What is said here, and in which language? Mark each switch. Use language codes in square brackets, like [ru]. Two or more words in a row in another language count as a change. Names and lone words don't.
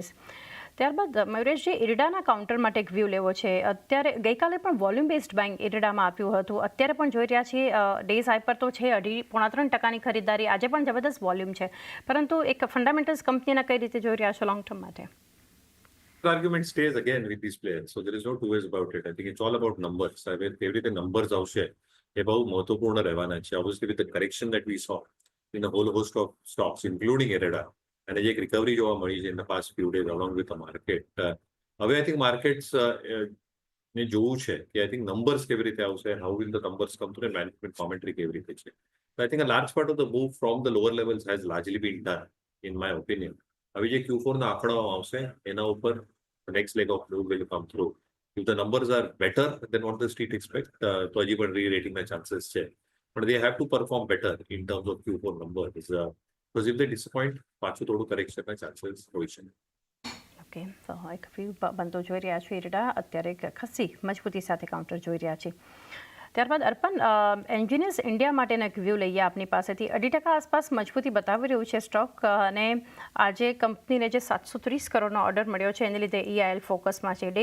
[gu] ત્યારબાદ મયુરેશજી, ઇરડાના કાઉન્ટર માટે એક વ્યૂ લેવો છે. અત્યારે ગઈકાલે પણ [en] volume based buying [gu] ઇરડામાં આપ્યું હતું. અત્યારે પણ જોઈ રહ્યા છીએ [en] days high [gu] પર તો છે 2.5-3% ખરીદારી. આજે પણ જબરદસ્ત વોલ્યુમ છે, પરંતુ એક ફંડામેન્ટલ્સ કંપનીના કઈ રીતે જોઈ રહ્યા છો [en] long term [gu] માટે? [en] The argument stays again with these players, so there is no two ways about it. I think it's all about numbers. [gu] એવી રીતે numbers આવશે એ બહુ મહત્વપૂર્ણ રહેવાના છે. [en] Obviously, with the correction that we saw in a whole host of stocks, including IREDA, [gu] અને જે એક રિકવરી જોવા મળી છે [en] in the past few days along with the market. [gu] હવે [en] I think markets [gu] ને જોવું છે કે [en] I think numbers [gu] કેવી રીતે આવશે, [en] how will the numbers come through, and management commentary [gu] કેવી રીતે છે. [en] So I think a large part of the move from the lower levels has largely been done, in my opinion. [gu] હવે જે Q4 ના આંકડાઓ આવશે એના ઉપર [en] next leg of move will come through. If the numbers are better than what the street expect, [gu] તો હજી પણ re-rating ના chances છે. [en] But they have to perform better in terms of Q4 numbers. Because if they disappoint, [gu] પાછું થોડું correction ના chances હોય છે. ઓકે, તો એક વ્યૂ બનતો જોઈ રહ્યા છો ઇરડા અત્યારે એક ખાસી મજબૂતી સાથે કાઉન્ટર જોઈ રહ્યા છે. ત્યારબાદ અર્પણ, એન્જિનિયર્સ ઇન્ડિયા માટેનો એક વ્યૂ લઈએ આપની પાસેથી. 2% આસપાસ મજબૂતી બતાવી રહ્યું છે સ્ટોક, અને આજે કંપનીને જે 730 કરોડનો ઓર્ડર મળ્યો છે એને લીધે EIL ફોકસમાં છે.